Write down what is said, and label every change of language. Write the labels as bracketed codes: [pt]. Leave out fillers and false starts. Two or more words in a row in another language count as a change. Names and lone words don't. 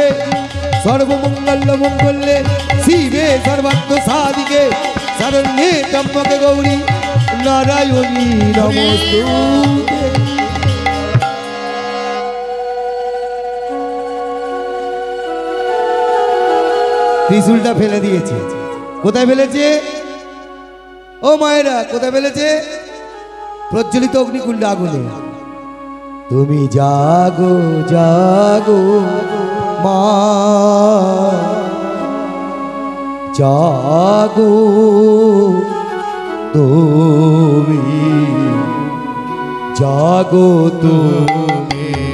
[sa] सर्वमंगल मंगल्ये शिवे सर्वार्थ साधिके शरण्ये त्र्यंबके गौरी नारायणी नमस्तुते। [bn] त्रिशूलটা ফেলে দিয়েছে। কোথায় ফেলেছে? ও মায়েরা কোথায় ফেলেছে? প্রজ্বলিত অগ্নিকুণ্ড আগুনে। তুমি জাগো জাগো মা জাগো তুমি জাগো তুমি